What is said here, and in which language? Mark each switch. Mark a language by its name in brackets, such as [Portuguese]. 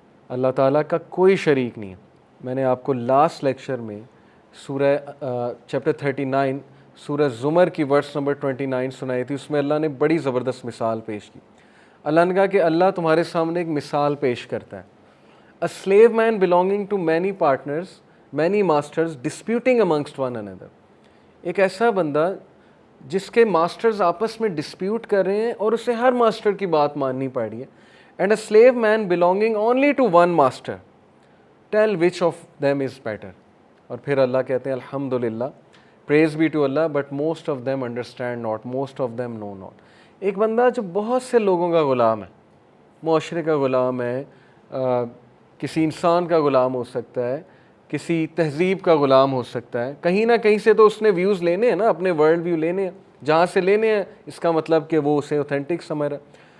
[Urdu] اللہ تعالیٰ کا کوئی شریک نہیں ہے. میں نے آپ کو لاسٹ لیکچر میں سورہ چیپٹر 39 سورہ زمر کی ورس نمبر 29 سنائی تھی. اس میں اللہ نے بڑی زبردست مثال پیش کی. اللہ نے کہا کہ اللہ تمہارے سامنے ایک مثال پیش کرتا ہے. [English] A slave man belonging to many partners, many masters, disputing amongst one another. [Urdu] ایک ایسا بندہ جس کے ماسٹرز آپس میں ڈسپیوٹ کر رہے ہیں اور اسے ہر ماسٹر کی بات ماننی پڑ رہی ہے. [English] And a slave man belonging only to one master, tell which of them is better. [Urdu] اور پھر اللہ کہتے ہیں [English] الحمدللہ, praise be to اللہ, but most of them understand not, most of them know not. [Urdu] ایک بندہ جو بہت سے لوگوں کا غلام ہے, معاشرے کا غلام ہے, کسی انسان کا غلام ہو سکتا ہے, کسی تہذیب کا غلام ہو سکتا ہے, کہیں نہ کہیں سے تو اس نے ویوز لینے ہیں نا, اپنے ورلڈ ویو لینے ہیں, جہاں سے لینے ہیں اس کا مطلب کہ وہ اسے اوتھینٹک سمجھ رہا ہے.